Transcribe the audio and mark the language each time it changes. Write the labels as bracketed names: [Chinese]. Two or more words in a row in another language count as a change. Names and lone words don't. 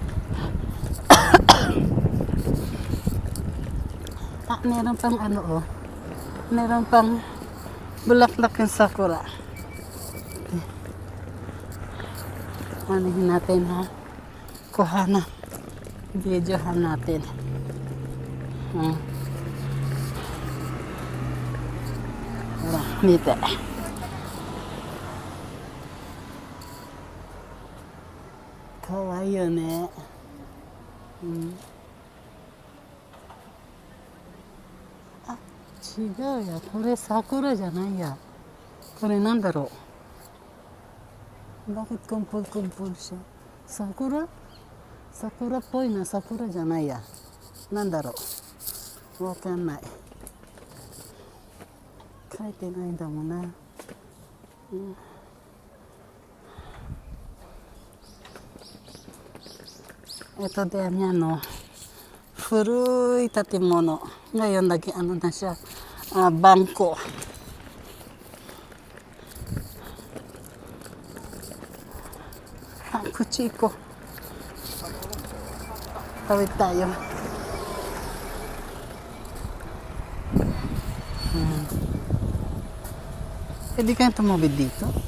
[Filipino] Meron pang meron pang bulaklak yung sakura. Anahin natin ha. Kuha na. Videohan natin. Dito. [Japanese] かわいいよね. 違うや。これ桜じゃないや。これなんだろう。 [Filipino] Bakit kumpul-kumpul siya? [Japanese] Sakura? Sakuraっぽいな。桜じゃないや。なんだろう。わかんない。書いてないんだもんな。 [Filipino] Ito din yan, no. [Japanese] 古い建物。 [Filipino] Ngayon, ano na siya, bangko. Kuchiko. Tawid tayo. Pwede kayong tumawid dito?